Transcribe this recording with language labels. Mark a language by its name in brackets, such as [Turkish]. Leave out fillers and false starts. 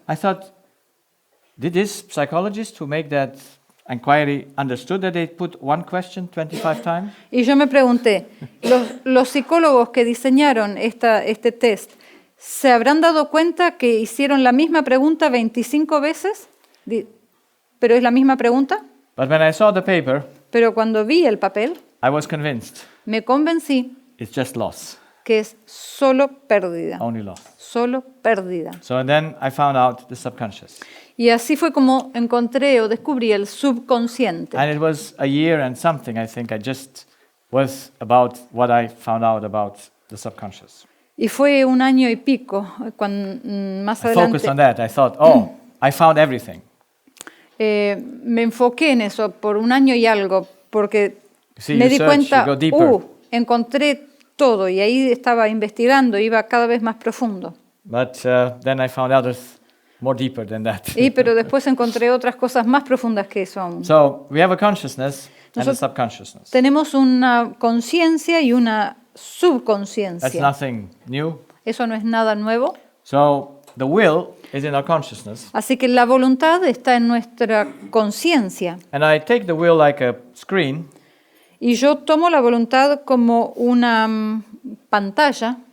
[English] I thought, did this psychologist who make that inquiry understood that they put one question 25 times? [Spanish] Y yo me pregunté, ¿los psicólogos que diseñaron este test se habrán dado cuenta que hicieron la misma pregunta 25 veces? ¿Pero es la misma pregunta? [English] But when I saw the paper, [Spanish] Pero cuando vi el papel, [English] I was convinced [Spanish] me convencí [English] it's just loss, [Spanish] que es solo pérdida. [English] only loss. [Spanish] Solo pérdida. [English] So then I found out the subconscious. [Spanish] Y así fue como encontré o descubrí el subconsciente. [English] And it was a year and something, I think, I just was about what I found out about the subconscious. [Spanish] Y fue un año y pico, cuando más [English] I focused on [Spanish] adelante [English] that. I thought, oh, I found everything. [Spanish] me enfoqué en eso por un año y algo, porque [English] See, [Spanish] me [English] you [Spanish] di [English] search, [Spanish] cuenta, [English] you go deeper. [Spanish] encontré todo y ahí estaba investigando, iba cada vez más profundo. [English] But then I found out there's more deeper than that. [Spanish] Pero después encontré otras cosas más profundas que eso aún. [English] So we have a consciousness and a [Spanish] Nosotros- [English] subconsciousness. [Spanish] Tenemos una conciencia y una [English] That's [Spanish] subconsciencia. [English] nothing new. [Spanish] Eso no es nada nuevo. [English] So the will is in our consciousness. [Spanish] Así que la voluntad está en nuestra conciencia. [English] And I take the will like a screen, [Spanish] Y yo tomo la voluntad como una pantalla,